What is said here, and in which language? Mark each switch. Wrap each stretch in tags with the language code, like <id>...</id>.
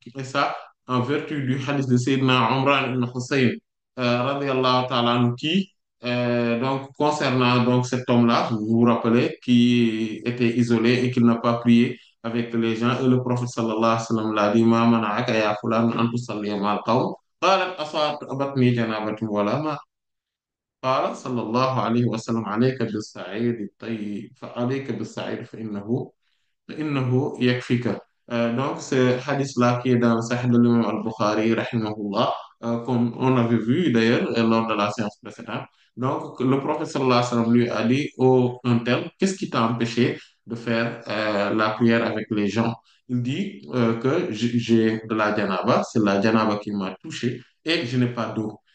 <fr>Et ça, en vertu du hadith de Sayyidina Umran ibn Hussein,</fr> <ar>radiyallahu ta'ala anhu,</ar> <fr>qui, donc, concernant donc, cet homme-là, vous vous rappelez, qui était isolé et qui n'a pas prié avec les gens, et le prophète</fr> <ar>sallallahu alayhi wa sallam</ar> <fr>l'a dit,</fr> <ar>Ma mana'aka ya fulan an tusalliya ma'al qawm, qalat asabatni janabatun wala ma. قال صلى الله عليه وسلم عليك بالسعيد الطيب فعليك بالسعيد فإنه يكفيك.</ar> <fr>Donc, ce hadith-là qui est dans le Sahih de l'imam al-Bukhari, rahimahullah, comme on avait vu d'ailleurs lors de la séance précédente. Donc, le prophète sallallahu alayhi wa sallam lui a dit, oh, un tel, qu'est-ce qui t'a empêché de faire la prière avec les gens? Il dit que j'ai de la janaba, c'est la janaba qui m'a touché et je n'ai pas d'eau.</fr>